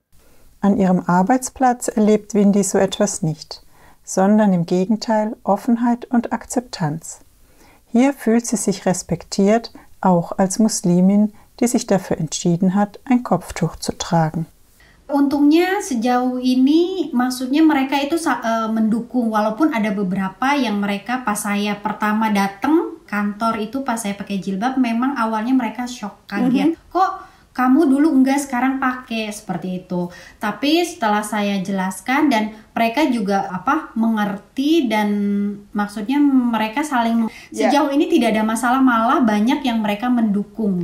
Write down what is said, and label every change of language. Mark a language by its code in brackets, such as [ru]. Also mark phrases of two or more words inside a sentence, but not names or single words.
[de] An ihrem Arbeitsplatz erlebt Windy so etwas nicht, sondern im Gegenteil Offenheit und Akzeptanz. Hier fühlt sie sich respektiert, auch als Muslimin, die sich dafür entschieden hat, ein Kopftuch zu tragen. [id] Untungnya sejauh ini maksudnya mereka itu mendukung, walaupun ada beberapa yang mereka pas saya pertama datang kantor itu pas saya pakai jilbab memang awalnya mereka shock, kaget. Kok kamu dulu enggak sekarang pakai seperti itu. Tapi setelah saya jelaskan dan mereka juga mengerti dan maksudnya mereka saling sejauh ini tidak ada masalah, malah banyak yang mereka mendukung.